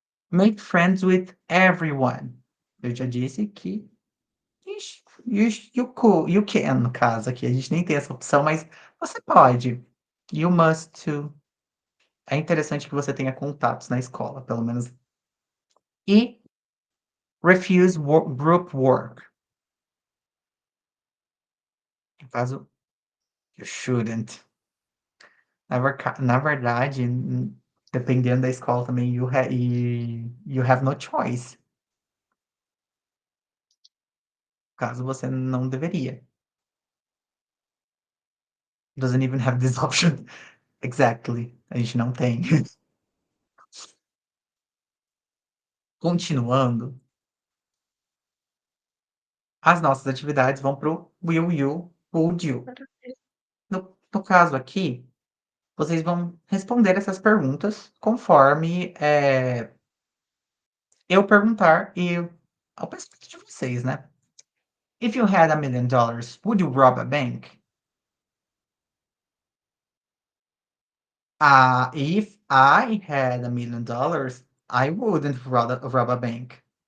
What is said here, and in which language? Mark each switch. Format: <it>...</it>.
<en>Make friends with everyone.</en> <pt>Eu já disse que</pt> <en>you can,</en> <pt>no caso aqui. A gente nem tem essa opção, mas você pode.</pt> <en>You must to.</en> <pt>É interessante que você tenha contatos na escola, pelo menos. E</pt> <en>refuse group work.</en> <pt>No caso,</pt> <en>you shouldn't.</en> <pt>Na verdade, dependendo da escola também,</pt> <en>you have no choice.</en> <pt>Caso você não deveria.</pt> <en>Doesn't even have this option. Exactly.</en> <pt>A gente não tem. Continuando, as nossas atividades vão pro will you, would you. No caso aqui, vocês vão responder essas perguntas conforme, eu perguntar e ao pensamento de vocês, né.</pt> <en>If you had $1 million, would you rob a bank? If I had $1 million, I wouldn't rob a bank.</en>